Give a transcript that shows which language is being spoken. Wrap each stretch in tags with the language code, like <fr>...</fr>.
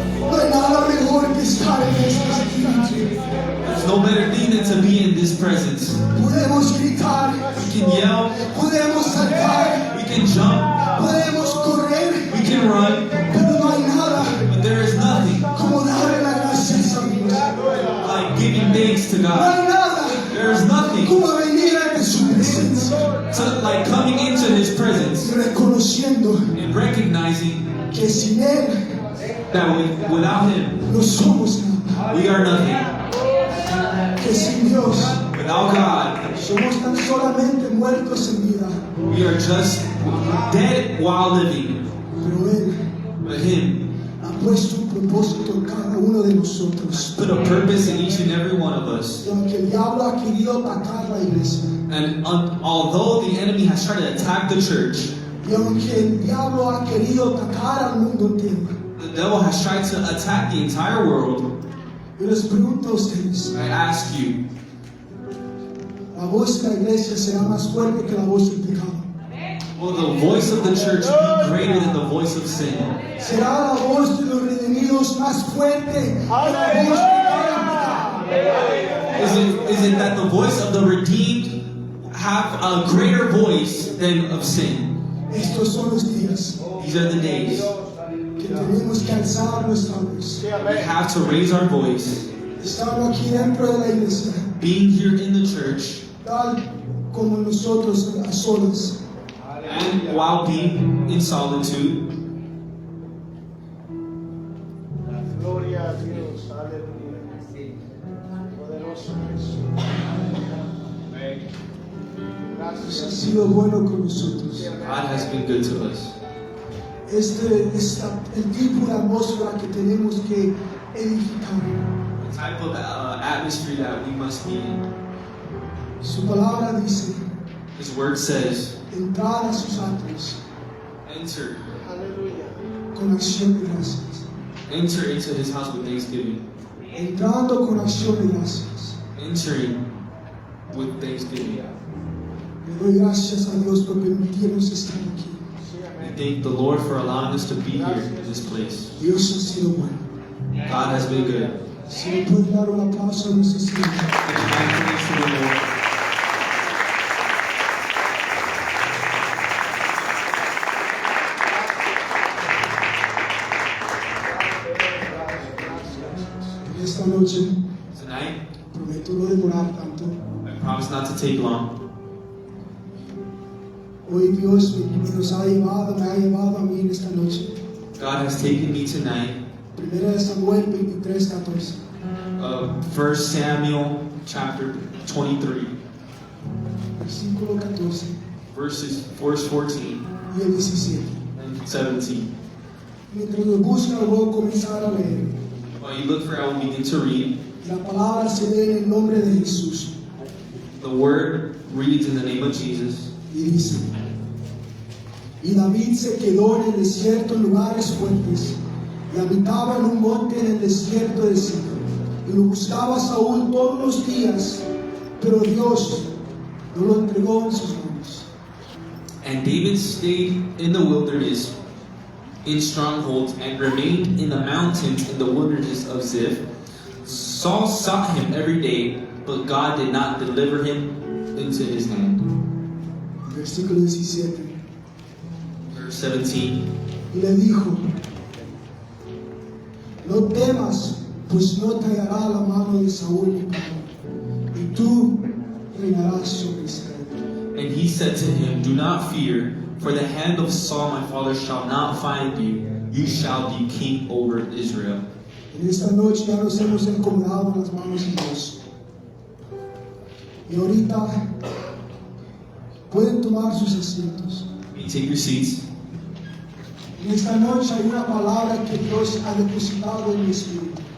<es>No hay nada mejor que estar en esta espíritu.</es> <en>There's no better thing than to be in this presence.</en> <es>Podemos gritar,</es> <en>We can yell,</en> <es>podemos saltar,</es> <en>we can jump,</en> <es>podemos correr,</es> <en>we can run,</en> <es>pero no hay nada</es> <en>but there is nothing</en> <es>como darle las gracias a Dios.</es> <en>like giving thanks to</en> <es>No</es> <en>God.</en> <es>hay nada</es> <en>There is nothing</en> <es>como venir ante su presencia</es> <en>to, like coming into His presence</en> <es>y reconociendo</es> <en>and recognizing</en> <es>que sin Él</es> <en>that without Him,</en> <es>no somos nada,</es> <en>we are nothing.</en> <es>que sin Dios</es> <en>Without God,</en> <es>somos tan solamente muertos en vida,</es> <en>we are just dead while living.</en> <es>pero Él</es> <en>But Him</en> <es>ha puesto un propósito en cada uno de nosotros.</es> <en>put a purpose in each and every one of us.</en> <es>Y aunque el diablo ha querido atacar la iglesia,</es> <en>And although the enemy has tried to attack the church,</en> <es>y aunque el diablo ha querido atacar al mundo entero,</es> <en>the devil has tried to attack the entire world.</en> <es>yo les pregunto a ustedes,</es> <en>I ask you,</en> <es>¿la voz de la iglesia será más fuerte que la voz del pecado?</es> <en>will the voice of the church be greater than the voice of sin?</en> <es>¿Será la voz de los redimidos más fuerte que la voz del pecado?</es> <en>Is it that the voice of the redeemed have a greater voice than of sin?</en> <es>Estos son los días</es> <en>These are the days</en> <es>que tenemos que alzar nuestra voz.</es> <en>We have to raise our voice.</en> <es>Estando aquí dentro de la iglesia,</es> <en>Being here in the church,</en> <es>tal como nosotros a solas,</es> <en>and while being in solitude,</en> <es>Gloria a Dios, aleluya. Poderoso Jesús. Dios ha Gracias. sido bueno con nosotros.</es> <en>God has been good to us.</en> <es>El tipo de atmósfera que tenemos que edificar.</es> <en>The type of atmosphere that we must be in.</en> <es>Su palabra dice,</es> <en>His word says,</en> <es>entrar a sus atrios</es> <en>enter.</en> <es>Aleluya. con acción de gracias.</es> <en>Enter into his house with thanksgiving.</en> <es>Entrando con acción de gracias.</es> <en>Entering with thanksgiving.</en> <es>Le doy gracias a Dios por permitirnos estar aquí. Sí,</es> <en>We</en> <es>amén.</es> <en>thank the Lord for allowing us to be here in this place.</en> <es>Dios ha sido bueno.</es> <en>God has been good.</en> <es>Si le puede dar un aplauso a nuestro Señor.</es> <en>Give thanks to the Lord.</en> <es>En esta noche</es> <en>Tonight,</en> <es>prometo no demorar tanto.</es> <en>I promise not to take long.</en> <es>Hoy Dios me ha llevado a mí en esta noche.</es> <en>God has taken me tonight.</en> <es>Primera de Samuel 23:14.</es> <en>1 Samuel chapter 23,</en> <es>Versículo 14</es> <en>verse 14</en> <es>y el 17.</es> <en>and 17.</en> <es>Mientras lo busca, voy a comenzar a leer.</es> <en>While you look for it, I will begin to read.</en> <es>La palabra se lee en el nombre de Jesús</es> <en>The word reads in the name of Jesus.</en> <es>y dice: Y David se quedó en el desierto en lugares fuertes y habitaba en un monte en el desierto de Sif. Y lo buscaba Saúl todos los días, pero Dios no lo entregó en sus manos.</es> <en>And David stayed in the wilderness in strongholds and remained in the mountains in the wilderness of Ziph. Saul sought him every day, but God did not deliver him into his hand.</en> <es>Versículo 17.</es> <en>Verse 17.</en> <es>Y le dijo: No temas, pues no te hallará la mano de Saúl mi padre, y tú reinarás sobre Israel.</es> <en>And he said to him, Do not fear, for the hand of Saul my father shall not find you. You shall be king over Israel.</en> <es>En esta noche ya nos hemos encomendado en las manos de Dios. Y ahorita pueden tomar sus asientos.</es> <en>You take your seats.</en> <es>En esta noche hay una palabra que Dios ha depositado en mi espíritu.</es>